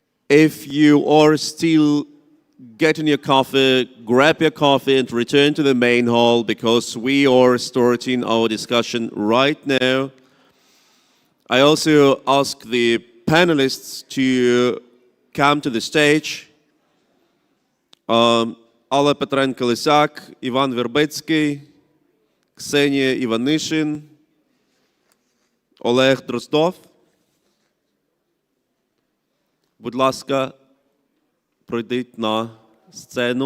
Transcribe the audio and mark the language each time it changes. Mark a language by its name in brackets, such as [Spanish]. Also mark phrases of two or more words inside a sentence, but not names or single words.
[English] If you are still getting your coffee, grab your coffee and return to the main hall because we are starting our discussion right now. I also ask the panelists to come to the stage. Alla Petrenko-Lysak, Ivan Verbetsky, Ksenia Ivanishyn, Oleg Drozdov. [Ukrainian] Будь ласка, пройдіть на сцену.